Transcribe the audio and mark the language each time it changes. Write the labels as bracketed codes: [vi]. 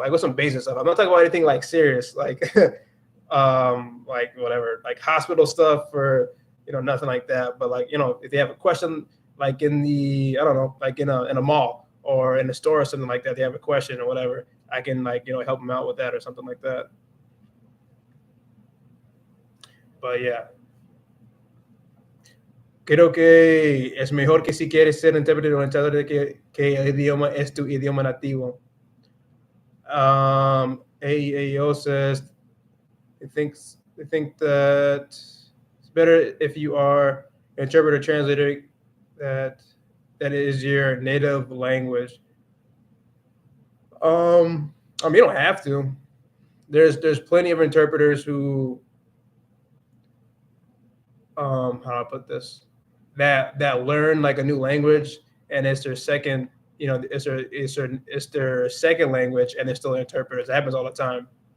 [en] Like with some basic stuff. I'm not talking about anything like serious, like like whatever, like hospital stuff, or nothing like that. But if they have a question, like in the like in a mall or in a store or something like that, they have a question or whatever, I can help them out with that or something like that. But yeah, [es] creo que es mejor que si quieres ser intérprete o intérprete que el idioma es tu idioma nativo. AO says, [en] They think that it's better if you are an interpreter translator that that is your native language. I mean, you don't have to. There's plenty of interpreters who how do I put this, that learn like a new language, and it's their second, it's their second language, and they're still interpreters. It happens all the time.